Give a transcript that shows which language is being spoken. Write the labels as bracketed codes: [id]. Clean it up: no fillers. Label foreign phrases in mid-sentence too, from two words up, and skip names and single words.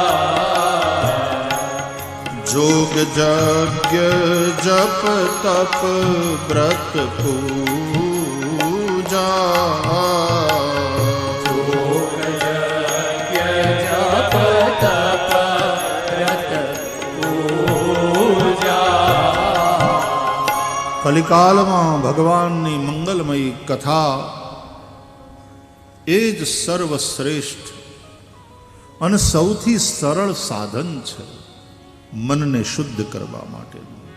[awa] जोग यज्ञ जप तप व्रत पूजा जोग यज्ञ जप तप व्रत पूजा [gu] કલિકાલમાં ભગવાનની મંગલમયી કથા એ જ સર્વશ્રેષ્ઠ અને સૌથી સરળ સાધન છે મનને શુદ્ધ કરવા માટેનું.